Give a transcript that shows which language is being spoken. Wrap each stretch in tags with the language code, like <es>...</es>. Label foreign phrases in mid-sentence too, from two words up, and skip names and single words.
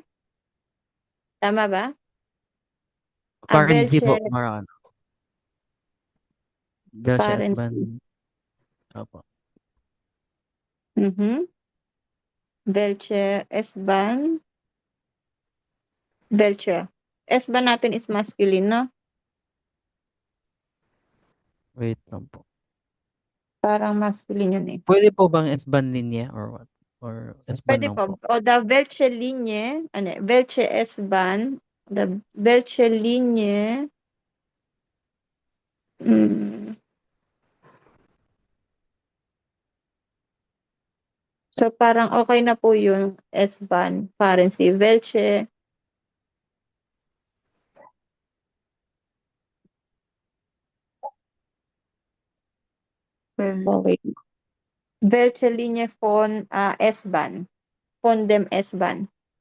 <tl>Tama ba?</tl> <de>Fahren Sie po, Welche parang Welche fahren Sie?</de> <tl>S-Bahn? Opo.</tl> <de>Welche S-Bahn?</de> <tl>Welche? S-Bahn natin is masculine, no? Wait lang po. Parang masculine yun eh. Pwede po bang S-Bahn linya</tl> <en>or what?</en> <tl>Or S-Bahn Pwede lang po. po?</tl> <de>O welche Linie, welche S-Bahn, welche Linie,</de> <tl>so parang okay na po yung</tl> <de>S-Bahn, fahren Sie. Welche welche Linie von S-Bahn? Von dem S-Bahn.</de>